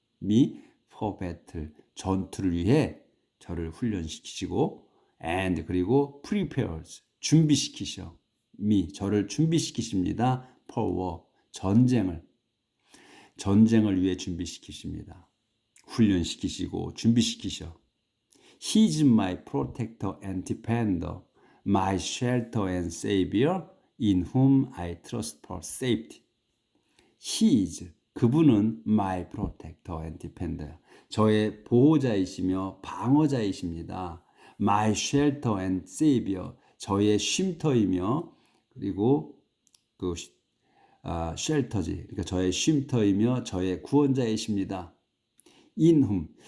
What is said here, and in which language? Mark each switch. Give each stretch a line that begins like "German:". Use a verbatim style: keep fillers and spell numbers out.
English: Me for battle.
Korean: 전투를 위해 저를 훈련시키시고 and 그리고 prepares 준비시키셔. me 저를 준비시키십니다.
English: for war
Korean: 전쟁을 전쟁을 위해 준비시키십니다. 훈련시키시고 준비시키셔.
English: He is my protector and defender, my shelter and savior, in whom I trust for safety. He is, 그분은 my protector and defender.
Korean: 저의 보호자이시며 방어자이십니다.
English: My shelter and savior.
Korean: 저의 쉼터이며, 그리고 그 시- 아, 쉘터지. 그러니까 저의 쉼터이며 저의 구원자이십니다. 인훔.